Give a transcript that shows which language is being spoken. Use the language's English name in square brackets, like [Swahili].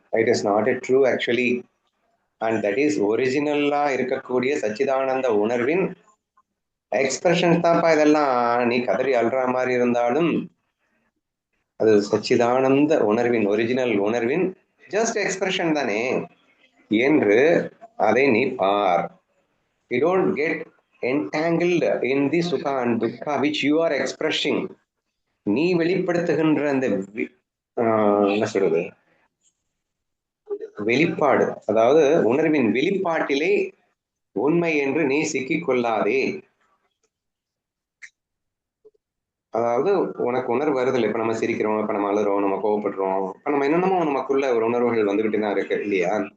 [English] It is not a true actually. And that is [Tamil] ஒரிஜினலா இருக்கக்கூடிய சச்சிதானந்த உணர்வின் எக்ஸ்பிரஷன்ஸ் தான்ப்பா இதெல்லாம். நீ கதறி அல்ற மாதிரி இருந்தாலும் அது சச்சிதானந்த உணர்வின், ஒரிஜினல் உணர்வின் ஜஸ்ட் எக்ஸ்பிரஷன் தானே என்று அதை நீ பார். [English] You don't get entangled in the sukha and dukkha which you are expressing. [Tamil] நீ வெளிப்படுத்துகின்ற அந்த என்ன சொல்றது வெளிப்பாடு, அதாவது உணர்வின் வெளிப்பாட்டிலே உண்மை என்று நீ சிக்கிக் கொள்ளாதே. அதாவது உனக்கு உணர்வு வருது இல்லை, இப்ப நம்ம சிரிக்கிறோம், இப்ப நம்ம அழுறோம், நம்ம கோவப்படுறோம், இப்ப நம்ம என்னென்னமோ நமக்குள்ள ஒரு உணர்வுகள் வந்துகிட்டு தான் இருக்கு இல்லையா?